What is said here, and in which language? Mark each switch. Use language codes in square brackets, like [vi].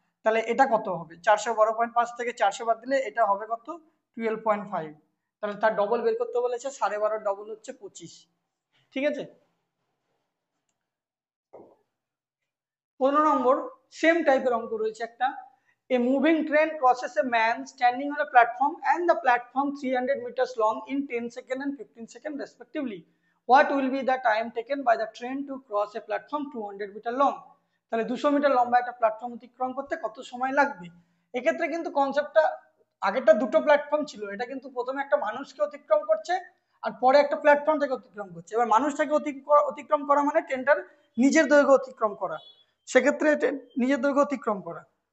[bn] তাহলে এটা কত হবে, 412.5 থেকে 400 বাদ দিলে এটা হবে কত 12.5। তাহলে তার ডবল বের করতে বলেছে, 12.5 ডবল হচ্ছে 25। ঠিক আছে, 15 নম্বর সেম টাইপের অঙ্ক রয়েছে একটা। [en] A moving train crosses a man standing on a platform and the platform 300 meters long in 10 seconds and 15 seconds respectively. What will be the time taken by the train to cross a platform 200 meter long? [bn] তাহলে 200 metre লম্বা একটা platform অতিক্রম করতে কত সময় লাগবে? এক্ষেত্রে কিন্তু কনসেপ্টটা, আগেরটা দুটো প্ল্যাটফর্ম ছিল, এটা কিন্তু প্রথমে একটা মানুষকে অতিক্রম করছে আর পরে একটা প্ল্যাটফর্ম থেকে অতিক্রম করছে। এবার মানুষটাকে অতিক্রম করা মানে ট্রেনটার নিজের দৈর্ঘ্য অতিক্রম করা, সেক্ষেত্রে নিজের দৈর্ঘ্য অতিক্রম করা।